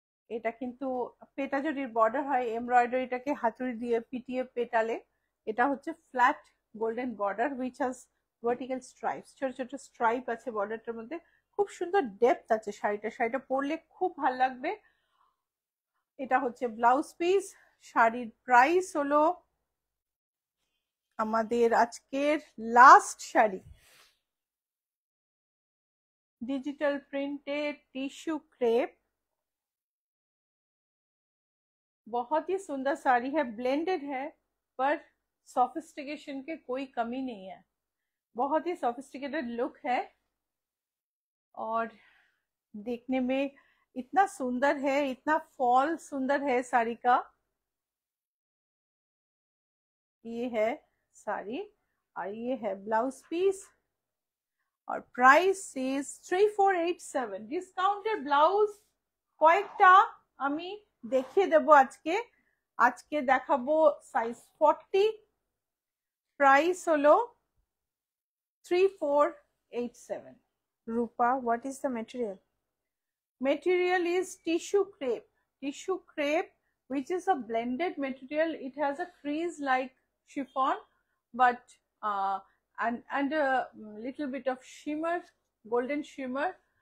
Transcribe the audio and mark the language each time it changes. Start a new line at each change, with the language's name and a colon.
Bangla: এটা কিন্তু পেটা জরির বর্ডার হয়, এমব্রয়ডারিটাকে হাতুড়ি দিয়ে পিটিয়ে পেটালে। এটা হচ্ছে
English: flat golden border which has vertical stripes,
Bangla: ছোট ছোট স্ট্রাইপ আছে বর্ডারটার মধ্যে, খুব সুন্দর ডেপথ আছে শাড়িটা পরলে খুব ভালো লাগবে। এটা হচ্ছে ব্লাউজ পিস। শাড়ির প্রাইস হলো আমাদের আজকের last sari,
English: digital printed tissue crepe,
Hindi: बहुत ही सुंदर साड़ी है, ब्लेंडेड है पर सोफिस्टिकेशन के कोई कमी नहीं है, बहुत ही सोफिस्टिकेटेड लुक है और देखने में इतना सुंदर है, इतना फॉल सुंदर है साड़ी का। ये है साड़ी और ये है ब्लाउज पीस और प्राइस इज 3487 डिस्काउंटेड ब्लाउज
Bangla: কয়েকটা আমি দেখিয়ে দেব আজকে দেখাবো সাইজ 40 প্রাইস হলো 3487
English: Rupa, what is the material? Material is tissue crepe which is a blended material. It has a crease like chiffon but and a little bit of shimmer, golden shimmer.